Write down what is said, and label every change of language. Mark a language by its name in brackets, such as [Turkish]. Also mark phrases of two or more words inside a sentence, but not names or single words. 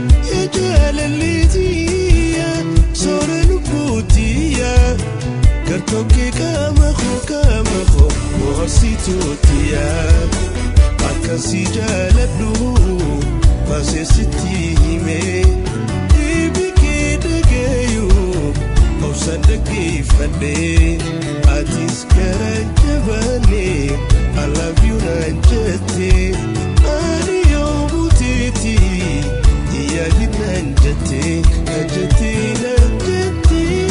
[Oromo] Yaa jaalalleetiya, soora lubbuutiya, gartokkee qaama koo, qaama koo, bohaarsituutiya. Akka si jaaladhu, baasee sitti hime, dhiibi kee dhagayu, obsaan dhaggeeffadhe. Atis gara jabaanne, [English] I love you [Oromo] naan jette, ani yoo buteeti, yaadi naan jette, naan jette, naan jette.